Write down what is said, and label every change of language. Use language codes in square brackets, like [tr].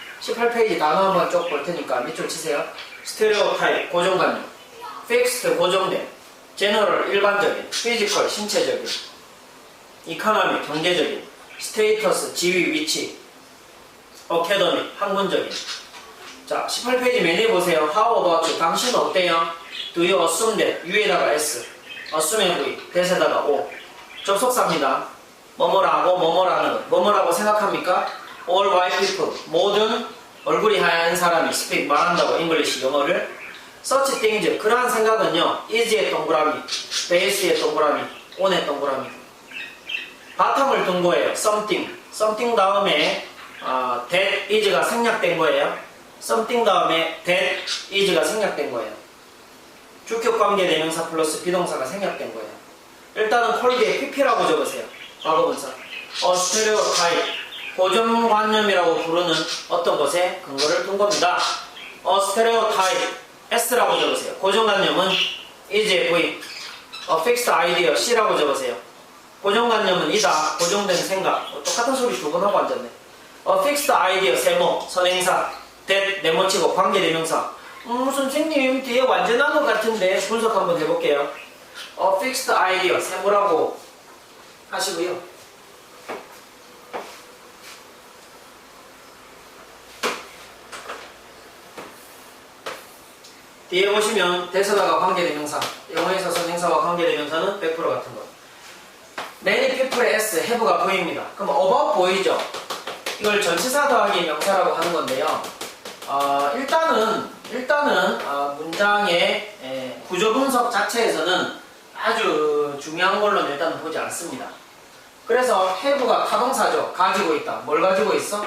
[ko] 18페이지 단어 한번 쭉 볼 테니까 밑줄 치세요. 스테레오 타입, 고정관념. fixed, 고정된. general, 일반적인. physical, 신체적인. economic, 경제적인. status, 지위, 위치. academic, 학문적인. 자, 18페이지 맨 위에 보세요. [en] How about you? [ko] 당신은 어때요? [en] Do you assume that? [ko] U에다가 S, assume에 V, that에다가 O. 접속사입니다. 뭐뭐라고, 뭐뭐라는 것. 뭐뭐라고 생각합니까? [en] All white people, [ko] 모든 얼굴이 하얀 사람이 speak, 말한다고, English, 영어를. Such things, 그러한 생각은요, is의 동그라미, base의 동그라미, on의 동그라미. 바탕을 둔 거예요. something 다음에 that is가 생략된 거예요. something 다음에 that is가 생략된 거예요. 주격 관계 대명사 플러스 비동사가 생략된 거예요. 일단은 콜드에 pp라고 적으세요. 과거분사. stereotype, 고정관념이라고 부르는 어떤 것에 근거를 둔 겁니다. stereotype, s라고 적으세요. 고정관념은 is의 V. fixed idea, c라고 적으세요. 고정관념은 이다, 고정된 생각. 똑같은 소리 두 번 하고 앉았네. fixed idea, 세모, 선행사. that, 네모치고 관계대명사. 선생님 뒤에 완전한 것 같은데 분석 한번 해볼게요. fixed idea, 세모라고 하시고요. 뒤에 보시면 대서다가 관계대명사, 영어에서 선행사와 관계대명사는 100% 같은 거. Many people의 S, have가 V입니다. 그럼 about 보이죠? 이걸 전치사 더하기 명사라고 하는 건데요. 일단은 have는 문장의 구조 분석 자체에서는 아주 중요한 걸로는 일단 보지 않습니다. 그래서 have가 타동사죠. 가지고 있다. 뭘 가지고 있어?